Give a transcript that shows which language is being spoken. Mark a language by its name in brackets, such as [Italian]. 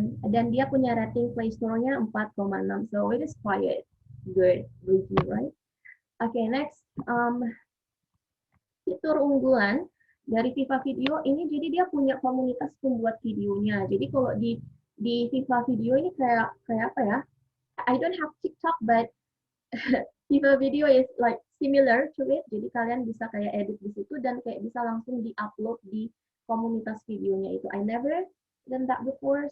[Indonesian] Dan dia punya [English] rating Play Store-nya 4,6, so it is quite good review, right? Okay, next, [Indonesian] fitur unggulan dari Viva Video ini, jadi dia punya komunitas pembuat videonya. Jadi kalau di Viva Video ini kayak apa ya? [English] I don't have TikTok, but Viva Video is like similar to it. [Indonesian] Jadi kalian bisa kayak edit di situ dan kayak bisa langsung di-upload di komunitas videonya itu. [English] I never done that before.